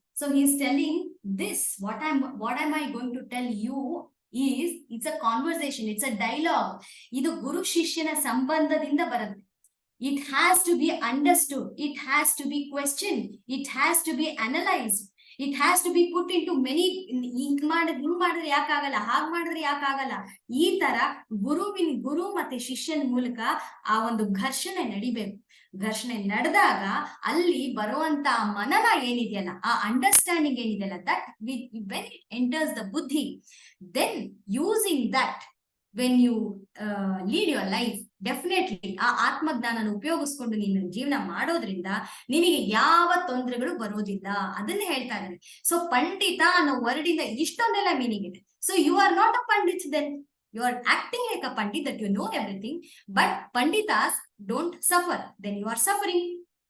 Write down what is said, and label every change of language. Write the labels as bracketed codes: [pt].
[en] So he is telling this, what am I going to tell you is, it's a conversation, it's a dialogue. [kn] ಇದು ಗುರು ಶಿಷ್ಯನ ಸಂಬಂಧದಿಂದ ಬರುತ್ತೆ. [en] It has to be understood, it has to be questioned, it has to be analyzed, it has to be put into many. [kn] ಹಿಂಗ್ ಮಾಡಿದ್ರೆ ಯಾಕಾಗಲ್ಲ, ಹಾಗ್ ಮಾಡಿದ್ರೆ ಯಾಕಾಗಲ್ಲ, ಈ ತರ ಗುರು ಮತ್ತೆ ಶಿಷ್ಯನ ಮೂಲಕ ಆ ಒಂದು ಘರ್ಷಣೆ ನಡಿಬೇಕು. ಘರ್ಷಣೆ ನಡೆದಾಗ ಅಲ್ಲಿ ಬರುವಂತ ಮನನ ಏನಿದೆಯಲ್ಲ, ಆ ಅಂಡರ್ಸ್ಟ್ಯಾಂಡಿಂಗ್ ಏನಿದೆಯಲ್ಲ, that [en] when it enters the buddhi, then using that when you lead your life, [kn] definitely ಆ ಆತ್ಮಜ್ಞಾನನ ಉಪಯೋಗಿಸ್ಕೊಂಡು ನೀನು ಜೀವನ ಮಾಡೋದ್ರಿಂದ ನಿನಗೆ ಯಾವ ತೊಂದರೆಗಳು ಬರೋದಿಲ್ಲ. ಅದನ್ನ ಹೇಳ್ತಾ ಇದ್ದಾರೆ. ಸೊ ಪಂಡಿತ ಅನ್ನೋ ವರ್ಡಿಂದ ಇಷ್ಟೊಂದೆಲ್ಲ ಮೀನಿಂಗ್ ಇದೆ. [en] So you are not a pandit, then you are acting like a pandit, that you know everything, but pandits don't suffer, then you are suffering.